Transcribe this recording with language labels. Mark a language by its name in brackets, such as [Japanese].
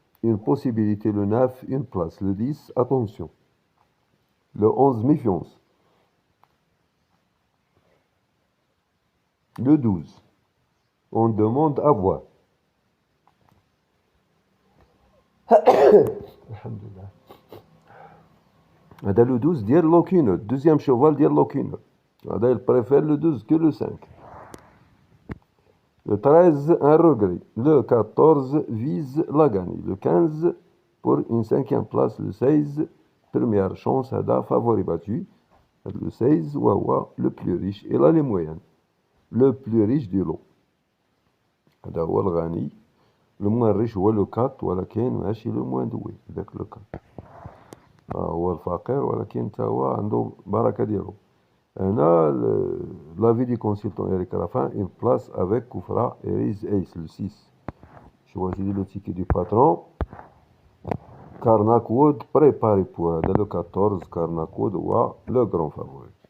[French] une possibilité, le 9, une place. Le 10, attention. Le 11, méfiance. Le 12, on demande à voir. [Arabic] Alhamdulillah. هذا le 12 ديال لوكينوت. [French] Deuxième cheval [Arabic] ديال لوكينوت. [French] هذا il préfère le 12 que le 5. Le 13, un regret. Le 14 vise la gagne. Le 15, pour une cinquième place. Le 16, première chance. [Arabic] هذا [French] favori battu. Le 16, [Arabic] وهو [French] le plus riche. Et là, les moyennes. Le plus riche du lot. [Arabic] هذا هو الغني. [French] Le moins riche [Arabic] هو [French] le 4 [Arabic] ولكن ماشي [French] le moins doué. [Arabic] ذاك [French] le 4. [Arabic] هو الفقير ولكن حتى هو عنده بركة ديالو. هنا [French] l'avis du consultant Eric Raffin, une place avec Koufra et Riz Ace, le 6. Choisis le ticket du patron. Karnak Wood, préparé pour le 14. Karnak Wood, le grand favori.